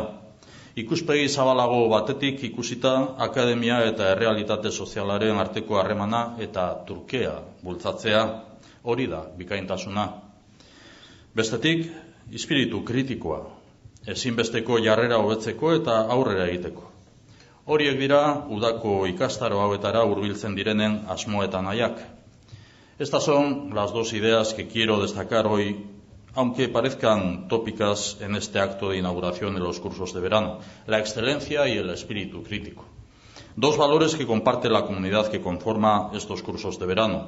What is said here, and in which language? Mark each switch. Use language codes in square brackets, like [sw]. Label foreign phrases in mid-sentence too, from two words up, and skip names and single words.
[eu] Ikuspegi zabalago batetik ikusita akademia eta errealitate sozialaren arteko harremana eta trukea bultzatzea, hori da bikaintasuna. Bestetik, espiritu kritikoa, ezinbesteko jarrera hobetzeko eta aurrera egiteko. Horiek dira udako ikastaro hauetara hurbiltzen direnen asmo eta nahiak. [es] Estas son las dos ideas que quiero destacar hoy, aunque parezcan tópicas en este acto de inauguración de los cursos de verano, la excelencia y el espíritu crítico. Dos valores que comparte la comunidad que conforma estos cursos de verano.